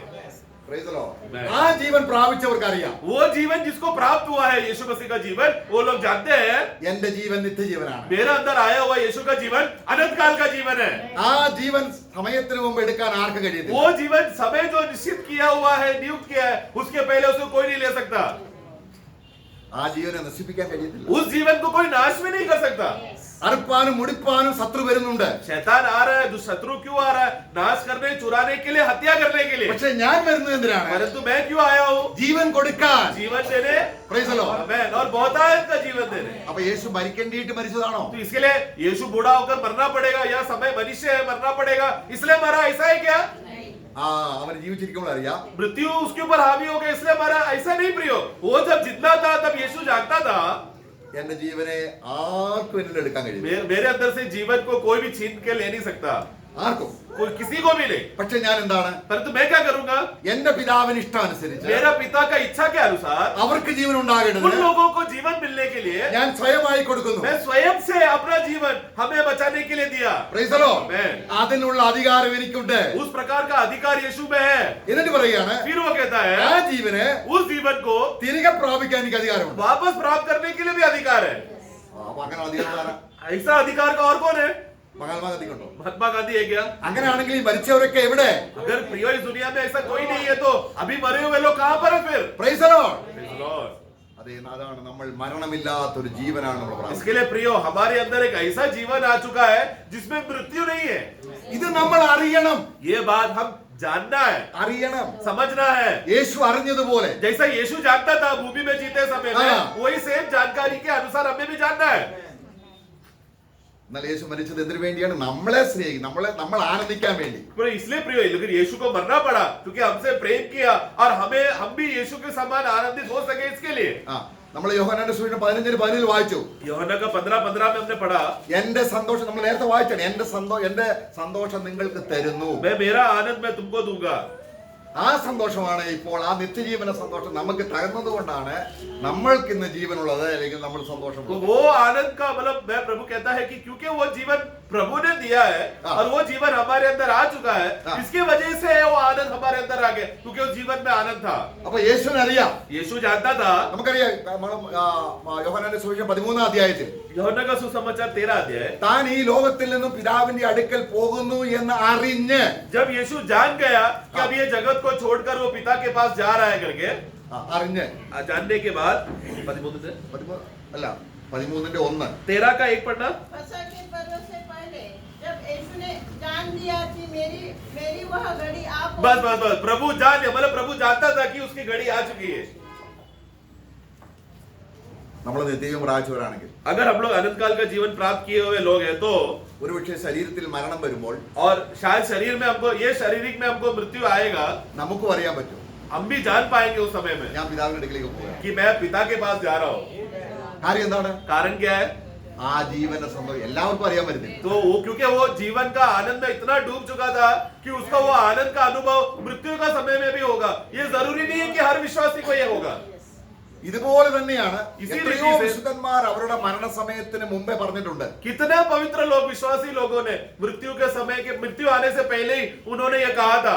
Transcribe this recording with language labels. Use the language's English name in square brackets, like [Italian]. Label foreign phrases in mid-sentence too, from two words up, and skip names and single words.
[English] Praise the Lord. Amen. [Malayalam] ആ ജീവൻ പ്രാപിച്ചവർക്ക് അറിയാം, [Hindi] वो जीवन जिसको प्राप्त हुआ है यीशु मसीह का जीवन, वो लोग जानते हैं [Malayalam] എന്റെ ജീവൻ നിത്യജീവനാണ്. [Hindi] मेरा अंदर आया हुआ यीशु का जीवन अनंत काल का जीवन है। [Malayalam] ആ ജീവൻ സമയത്തിന് മുമ്പ് എടുക്കാൻ ആർക്കും കഴിയത്തില്ല. [Hindi] वो जीवन समय जो निश्चित किया हुआ है, नियुक्त किया है, उसके पहले उसको कोई नहीं ले सकता। [Malayalam] ആ ജീവനെ നശിപ്പിക്കാൻ കഴിയത്തില്ല. [Hindi] उस जीवन को कोई नाश भी नहीं कर सकता। [Malayalam] അറുപ്പാനും മുടിപ്പാനും ശത്രു വരുന്നുണ്ട്. [Hindi] शैतान आ रहा है, जो शत्रु क्यों आ रहा है? नाश करने, चुराने के लिए, हत्या करने के लिए। [Malayalam] പക്ഷെ ഞാൻ വരുന്നത് എന്തിനാണ്? [Hindi] परंतु मैं क्यों आया हूँ? [Malayalam] ജീവൻ കൊടുക്കാൻ. [Hindi] जीवन देने। [English] Praise the Lord. [Hindi] आमेन। और बहुतायत का जीवन देने। [Malayalam] അപ്പൊ യേശു മരിക്കേണ്ടിയിട്ട് മരിച്ചതാണോ? [Hindi] तो इसके लिए यीशु बूढ़ा होकर मरना पड़ेगा या समय मनुष्य है मरना पड़ेगा इसलिए मरा, ऐसा है क्या? [Malayalam] ആ, അവന് ജീവിച്ചിരിക്കുമ്പോൾ അറിയാം [Hindi] मृत्यु उसके ऊपर हावी हो गया इसलिए मरा, ऐसा नहीं प्रियो। वो जब जिंदा था तब यीशु जानता था [Malayalam] എന്റെ ജീവനെ ആർക്കും എന്നിൽ എടുക്കാൻ കഴിയും. [Hindi] मेरे अंदर से जीवन को कोई भी छीन के ले नहीं सकता, [Malayalam] ആർക്കും. [Hindi] कोई किसी को भी नहीं। [Malayalam] പക്ഷെ ഞാൻ എന്താണ്? [Hindi] परंतु मैं क्या करूंगा? [Malayalam] എന്റെ പിതാവിന് ഇഷ്ടാനുസരിച്ച് [Hindi] मेरा पिता का इच्छा के अनुसार [Malayalam] അവർക്ക് ജീവൻ [Hindi] उन [Malayalam] ഉണ്ടാകേണ്ടതിന് [Hindi] लोगों को जीवन मिलने के लिए [Malayalam] ഞാൻ സ്വയമായി കൊടുക്കുന്നു. [Hindi] मैं स्वयं से अपना जीवन हमें बचाने के लिए दिया। [English] Praise the Lord. Amen. [Malayalam] അതിനുള്ള അധികാരം എനിക്കുണ്ട്. [Hindi] उस प्रकार का अधिकार यीशु में है। [Malayalam] എന്നിട്ട് പറയുകയാണ്, [Hindi] फिर वो कहता ആ है [Malayalam] ജീവനെ [Hindi] उस जीवन को [Malayalam] തിരികെ പ്രാപിക്കാൻ എനിക്ക് അധികാരമുണ്ട്. [Hindi] वापस प्राप्त करने के लिए भी अधिकार है। [Malayalam] അപ്പൊ അങ്ങനെ അധികാരം [Hindi] ऐसा अधिकार का और कौन है? [Malayalam] മഹാത്മാഗാന്ധിക്കുണ്ടോ? [Hindi] महात्मा गांधी है क्या? [Malayalam] അങ്ങനെയാണെങ്കിൽ ഈ മരിച്ചവരൊക്കെ എവിടെ? [Hindi] अगर प्रियो इस दुनिया में ऐसा कोई नहीं है तो अभी मरे हुए लोग कहाँ पर है फिर? [English] Praise the Lord. Praise the Lord. [Malayalam] അതെ, അതാണ് നമ്മൾ മരണമില്ലാത്തൊരു ജീവനാണ് നമ്മൾ പ്രാപിക്കുന്നത്. [Hindi] इसके लिए प्रियो हमारे अंदर एक ऐसा जीवन आ चुका है जिसमें मृत्यु नहीं है। [Malayalam] ഇത് നമ്മൾ അറിയണം. [Hindi] ये बात हम जानना है, [Malayalam] അറിയണം. [Hindi] समझना है। [Malayalam] യേശു അറിഞ്ഞതുപോലെ [Hindi] जैसा यीशु जानता था भूमि में जीते समय में, हाँ। वही सेम जानकारी के अनुसार हमें भी जानना है। [Malayalam] എന്നാൽ യേശു മരിച്ചത് എന്തിനു വേണ്ടിയാണ്? നമ്മളെ സ്നേഹിക്കും, നമ്മൾ ആനന്ദിക്കാൻ വേണ്ടി. [Hindi] पर इसलिए प्रियो लेकिन यीशु को मरना पड़ा क्योंकि हमसे प्रेम किया और हम भी यीशु के समान आनंदित हो सके इसके लिए। [Malayalam] ആ, നമ്മൾ യോഹന്നാന്റെ സുവിശേഷം 15:15 വായിച്ചു. [Hindi] യോഹന്നാ का 15:15 में हमने पढ़ा, [Malayalam] എന്റെ സന്തോഷം നമ്മൾ നേരത്തെ വായിച്ചാണ്. എന്റെ സന്തോഷം നിങ്ങൾക്ക് തരുന്നു. [Hindi] मैं मेरा आनंद मैं तुमको दूंगा। [Malayalam] ആ സന്തോഷമാണ് ഇപ്പോൾ ആ നിത്യജീവന സന്തോഷം നമുക്ക് തകർന്നതുകൊണ്ടാണ് നമ്മൾക്ക് ഇന്ന് ജീവനുള്ളത് അല്ലെങ്കിൽ നമ്മൾ [Hindi] तो [Malayalam] സന്തോഷമുള്ളത്. [Hindi] वो आनंद का मतलब मैं प्रभु कहता है कि क्योंकि वो जीवन प्रभु ने दिया है हाँ। और वो जीवन हमारे अंदर आ चुका है, हाँ। इसकी वजह से वो आनंद हमारे अंदर आ गया, क्योंकि उस जीवन में आनंद था। [Malayalam] അപ്പൊ യേശുവിന് അറിയാം, [Hindi] यीशु जानता था। [Malayalam] നമുക്കറിയാം യോഹന്നാന്റെ സുവിശേഷം 13-ാം അധ്യായത്തിൽ [Hindi] यूहन्ना का सुसमाचार 13 अध्याय, [Malayalam] താൻ ഈ ലോകത്തിൽ നിന്നും പിതാവിന്റെ അടുക്കൽ പോകുന്നു എന്ന് അറിഞ്ഞ് [Hindi] जब यीशु जान गया कि अब ये जगत को छोड़कर वो पिता के पास जा रहा है करके, [Malayalam] അറിഞ്ഞ് [Hindi] जानने के बाद [Malayalam] 13-ന്റെ 1 [Hindi] 13 का 1 पढ़ना। फसह के पर्व से पहले जब यीशु ने जान लिया कि मेरी वह घड़ी आ बस बस बस प्रभु जान लिया, मतलब प्रभु जानता था कि उसकी घड़ी आ चुकी है। [Malayalam] നമ്മൾ നിത്യജീവൻ പ്രാപിച്ചവരാണെങ്കിൽ [Hindi] अगर हम लोग अनंत काल का जीवन प्राप्त किए हुए लोग हैं तो, [Malayalam] ഒരുപക്ഷെ ശരീരത്തിൽ മരണം വരുമ്പോൾ [Hindi] और शायद शरीर में हमको ये शारीरिक में हमको मृत्यु आएगा, [Malayalam] നമുക്കും അറിയാൻ പറ്റും [Hindi] हम भी जान पाएंगे उस समय में [Malayalam] ഞാൻ പിതാവിന്റെ അടുക്കലേക്ക് പോവുക. [Hindi] कि मैं पिता के पास जा रहा हूँ। [Malayalam] കാര്യം എന്താണ്? [Hindi] कारण क्या है? [Malayalam] ആ ജീവന്റെ സന്തോഷം എല്ലാവർക്കും അറിയാൻ പറ്റുന്നില്ല. [Hindi] तो वो क्योंकि वो जीवन का आनंद में इतना डूब चुका था कि उसका वो आनंद का अनुभव मृत्यु का समय में भी होगा। ये जरूरी नहीं है कि हर विश्वासी को ये होगा। [Malayalam] ഇതുപോലെ തന്നെയാണ് [Hindi] ഇസി [Malayalam] എത്രയോ രീതിയിൽ വിശുദ്ധന്മാർ അവരുടെ മരണസമയത്തിന് മുമ്പേ പറഞ്ഞിട്ടുണ്ട്. [Hindi] कितना पवित्र लोग विश्वासी लोगों ने मृत्यु आने से पहले ही उन्होंने ये कहा था,